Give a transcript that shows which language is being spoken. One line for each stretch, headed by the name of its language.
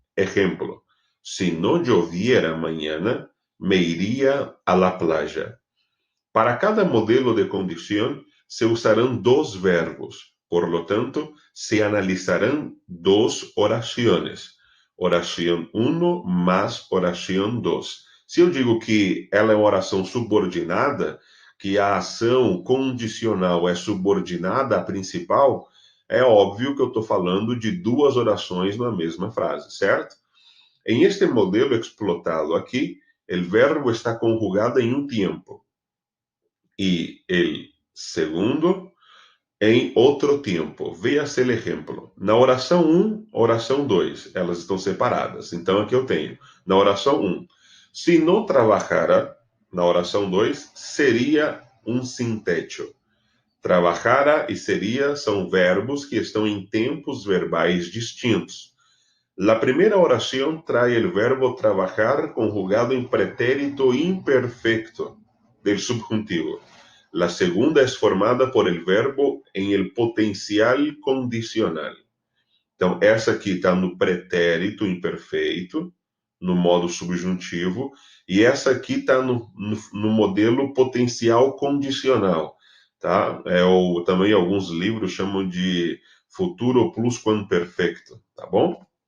Spanish: Ejemplo, si no lloviera mañana, me iría a la playa. Para cada modelo de condición se usarán dos verbos, por lo tanto, se analizarán dos oraciones.
Portuguese: Oração 1 mais oração 2. Se eu digo que ela é uma oração subordinada, que a ação condicional é subordinada à principal, é óbvio que eu estou falando de duas orações na mesma frase, certo? Em este modelo explotado aqui, o verbo está conjugado em um tempo e o segundo em outro tempo. Veja o exemplo. Na oração 1, oração 2, elas estão separadas. Então, aqui eu tenho, na oração 1, se não trabajara, na oração 2, seria um sintético. Trabajara e seria são verbos que estão em tempos verbais distintos. A primeira oração traz o verbo trabalhar conjugado em pretérito imperfecto del subjuntivo.
Spanish: La segunda es formada por el verbo en el potencial condicional.
Portuguese: Então, essa aqui está no pretérito imperfeito, no modo subjuntivo, e essa aqui está no modelo potencial condicional. Tá? Também alguns livros chamam de futuro plusquamperfecto, tá bom?